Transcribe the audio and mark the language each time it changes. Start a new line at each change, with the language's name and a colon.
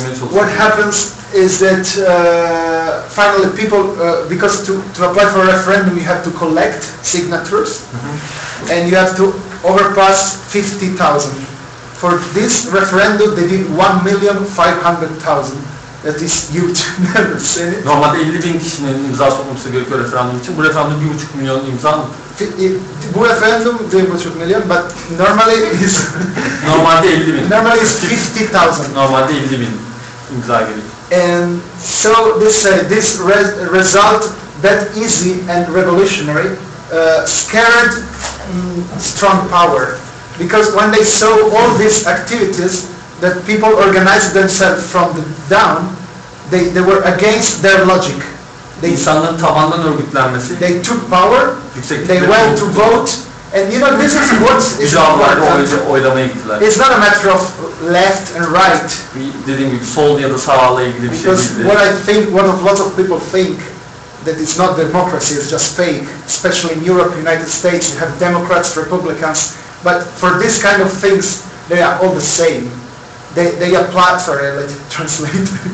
English: What happens is that finally people, because to apply for a referendum you have to collect signatures, and you have to overpass 50,000. For this referendum they did 1,500,000. That is huge. Never seen it.
Turkish: Normalde 50.000 kişinin imza toplaması gerekiyor referandum için. Bu referandum 1,5 milyon imza mı? Bu referendum 1,5 milyon,
English: but normally is
Turkish: normalde 50.000.
English: Normally is 50,000.
Turkish: Normalde 50.000 imza gerekiyor.
English: And so this result that easy and revolutionary scared strong power, because when they saw all these activities that people organized themselves from the down, they were against their logic.
Turkish: İnsanların tabandan örgütlenmesi.
English: They took power. They went to vote, and you know this is what is important.
Turkish: Oylamaya gittiler.
English: It's not a matter of left and right.
Turkish: Dediğim gibi sol ya da sağla ilgili bir şey değil.
English: Because lots of people think that it's not democracy, it's just fake. Especially in Europe, United States, you have Democrats, Republicans, but for this kind of things, they are all the same. They apply. Sorry, let's translate.